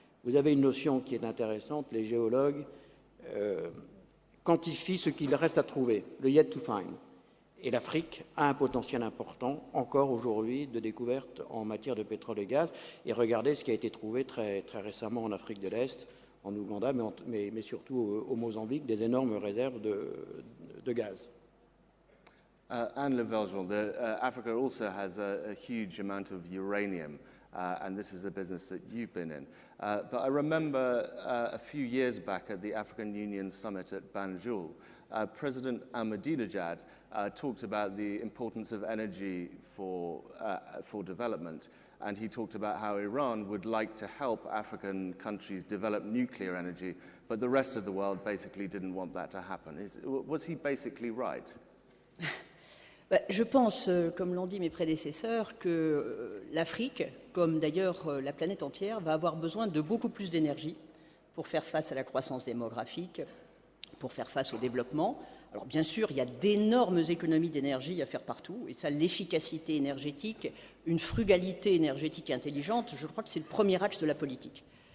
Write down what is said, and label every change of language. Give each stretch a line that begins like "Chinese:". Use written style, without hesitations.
French: Vous avez une notion qui est intéressante, les géologues quantifient ce qu'il reste à trouver, le yet to find. Et l'Afrique a un potentiel important, encore aujourd'hui, de découverte en matière de pétrole et gaz. Et regardez ce qui a été trouvé très, très récemment en Afrique de l'Est, en Ouganda, mais surtout au Mozambique, des énormes réserves de gaz.
English: Anne Le Vergeon, Africa also has a huge amount of uranium, and this is a business that you've been in. But I remember a few years back at the African Union Summit at Banjul, President Ahmadinejad talked about the importance of energy for development. and he talked about how Iran would like to help African countries develop nuclear energy, but the rest of the world basically didn't want that to happen. Was he basically right?
French: Je pense, comme l'ont dit mes prédécesseurs, que l'Afrique, comme d'ailleurs la planète entière, va avoir besoin de beaucoup plus d'énergie pour faire face à la croissance démographique, pour faire face au développement. Alors bien sûr, il y a d'énormes économies d'énergie à faire partout, et ça, l'efficacité énergétique, une frugalité énergétique intelligente, je crois que c'est le premier axe de la politique.